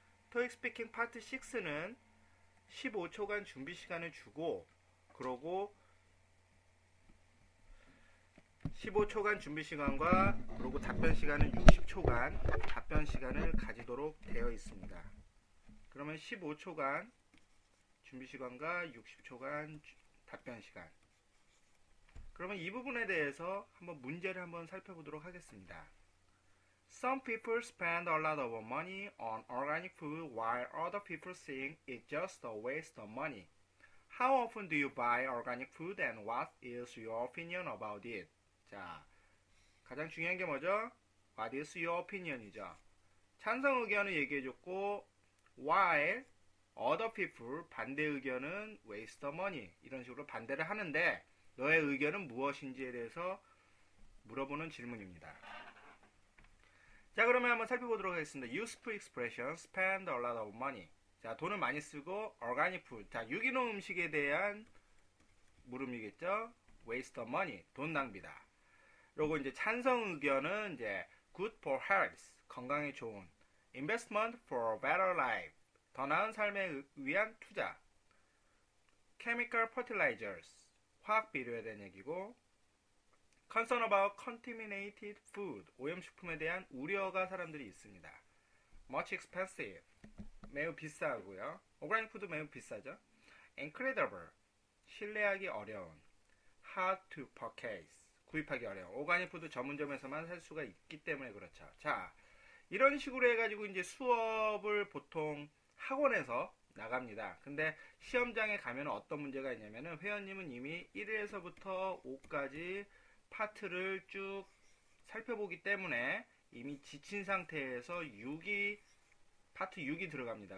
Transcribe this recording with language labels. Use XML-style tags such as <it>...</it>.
<ko>토익 스피킹 파트 6는 15초간 준비 시간을 주고, 그러고 15초간 준비 시간과 그리고 답변 시간은 60초간 답변 시간을 가지도록 되어 있습니다. 그러면 15초간 준비 시간과 60초간 답변 시간. 그러면 이 부분에 대해서 한번 문제를 한번 살펴보도록 하겠습니다.</ko> <en>Some people spend a lot of money on organic food while other people think it's just a waste of money. How often do you buy organic food and what is your opinion about it?</en> <ko>자, 가장 중요한 게 뭐죠?</ko> <en>What is your opinion이죠.</en> <ko>찬성 의견을 얘기해줬고</ko> <en>while other people</en> <ko>반대 의견은</ko> <en>waste of money</en> <ko>이런 식으로 반대를 하는데 너의 의견은 무엇인지에 대해서 물어보는 질문입니다. 자, 그러면 한번 살펴보도록 하겠습니다.</ko> <en>Useful expression, spend a lot of money.</en> <ko>자, 돈을 많이 쓰고 organic food. 자, 유기농 음식에 대한 물음이겠죠.</ko> <en>waste of money,</en> <ko>돈 낭비다. 그리고 이제 찬성 의견은 이제</ko> <en>good for health,</en> <ko>건강에 좋은.</ko> <en>investment for a better life,</en> <ko>더 나은 삶에 위한 투자.</ko> <en>chemical fertilizers,</en> <ko>화학 비료에 대한 얘기고,</ko> <en>concern about contaminated food,</en> <ko>오염식품에 대한 우려가 사람들이 있습니다.</ko> <en>much expensive,</en> <ko>매우 비싸고요. organic food 매우 비싸죠. incredible, 신뢰하기 어려운.</ko> <en>hard to purchase,</en> <ko>구입하기 어려운. 오가닉 푸드 전문점에서만 살 수가 있기 때문에 그렇죠. 자, 이런 식으로 해가지고 이제 수업을 보통 학원에서 나갑니다. 근데 시험장에 가면 어떤 문제가 있냐면은 회원님은 이미 1에서부터 5까지 파트를 쭉 살펴보기 때문에 이미 지친 상태에서 파트 6이 들어갑니다.</ko>